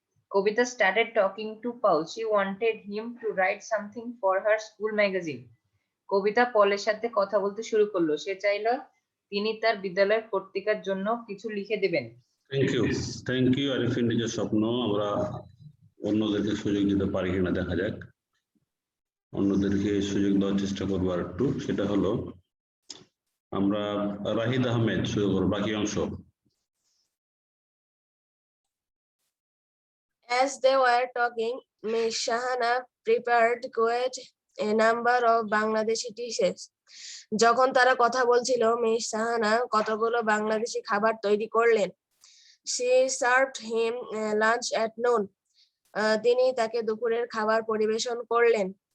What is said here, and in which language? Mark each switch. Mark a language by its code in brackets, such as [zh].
[en] Kobita started talking to Paul. She wanted him to write something for her school magazine. [bn] কবিতা পলের সাথে কথা বলতে শুরু করলো। সে চাইলো তিনি তার বিদ্যালয়ের পত্রিকার জন্য কিছু লিখে দেবেন। থ্যাংক ইউ আরিফিন, নিজের স্বপ্ন আমরা অন্যদেরকে সুযোগ দিতে পারি কিনা দেখা যাক। অন্যদেরকে সুযোগ দেওয়ার চেষ্টা করবো আর একটু, সেটা হলো আমরা রাহিদ আহমেদ শুরু করবো বাকি অংশ। [en] As they were talking, Miss Shahana prepared quite a number of Bangladeshi dishes. [bn] যখন তারা কথা বলছিল, মিস সাহানা কতগুলো বাংলাদেশি খাবার তৈরি করলেন। [en] She served him lunch at noon. [bn] তিনি তাকে দুপুরের খাবার পরিবেশন করলেন।